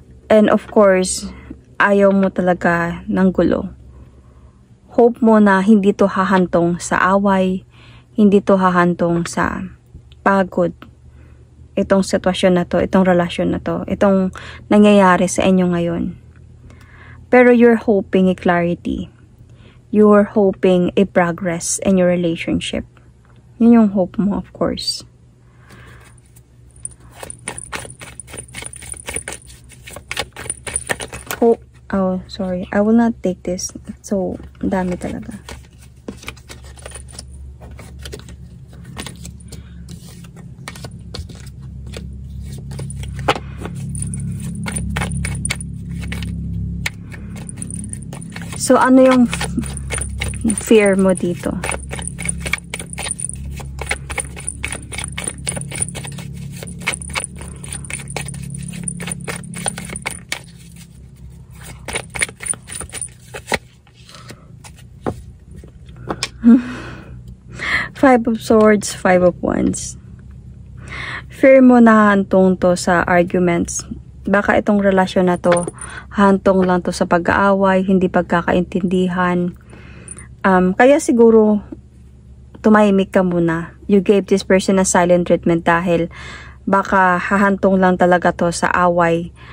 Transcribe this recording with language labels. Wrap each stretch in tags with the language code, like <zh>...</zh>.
<en>And of course,</en> <tl>ayaw mo talaga ng gulo. Hope mo na hindi to hahantong sa away, hindi to hahantong sa pagod. Itong sitwasyon na to, itong relasyon na to, itong nangyayari sa inyo ngayon. Pero</tl> <en>you're hoping a clarity. You're hoping a progress in your relationship.</en> <tl>Yun yung hope mo,</tl> <en>of course. Hope. Oh, sorry. I will not take this. So,</en> <tl>dami talaga. So, ano yung fear mo dito?</tl> <en>Five of Swords, Five of Wands.</en> <tl>Fear mo na hantong to sa arguments. Baka itong relasyon na to, hantong lang to sa pag-aaway, hindi pagkakaintindihan. Kaya siguro, tumahimik ka muna.</tl> <en>You gave this person a silent treatment</en> <tl>dahil baka hahantong lang talaga to sa away.</tl>